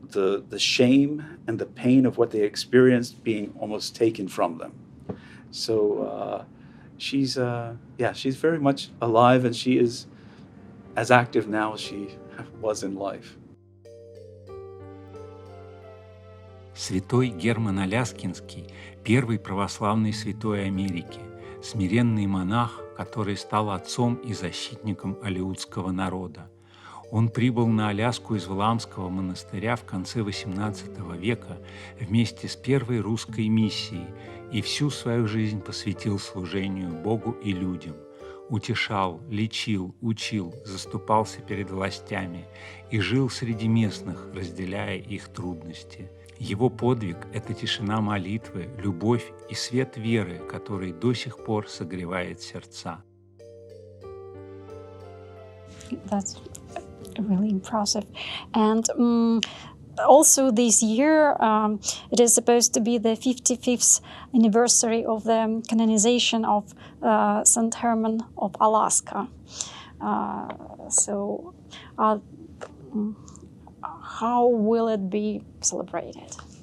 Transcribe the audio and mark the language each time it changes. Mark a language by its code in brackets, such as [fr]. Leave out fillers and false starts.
[en] the shame and the pain of what they experienced being almost taken from them. So she's very much alive, and she is as active now as she was in life. [ru] Святой Герман Аляскинский – первый православный святой Америки, смиренный монах, который стал отцом и защитником алеутского народа. Он прибыл на Аляску из Валаамского монастыря в конце XVIII века вместе с первой русской миссией и всю свою жизнь посвятил служению Богу и людям. Утешал, лечил, учил, заступался перед властями и жил среди местных, разделяя их трудности. Его подвиг – это тишина молитвы, любовь и свет веры, который до сих пор согревает сердца. [en] That's really impressive. And also this year, it is supposed to be the 55th anniversary of the canonization of St. Herman of Alaska. So how will it be celebrated?